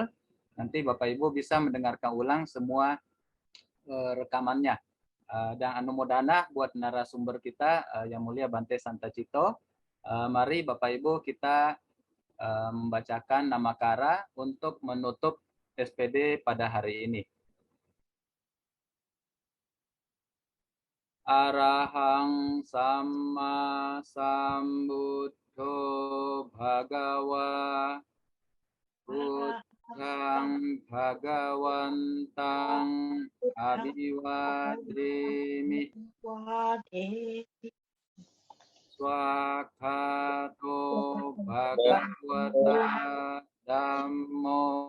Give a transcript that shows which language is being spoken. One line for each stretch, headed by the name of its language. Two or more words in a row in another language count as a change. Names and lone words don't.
Indonesian: Nanti Bapak Ibu bisa mendengarkan ulang semua rekamannya. Dan Anumodana buat narasumber kita Yang Mulia Bante Santacito. Mari Bapak Ibu kita membacakan nama kara untuk menutup SPD pada hari ini.
Pali: Arahang Sama Sambuddho Bhagawa Buddhang Bhagawantang Abhiwademi Swakato Bhagavata Dhammo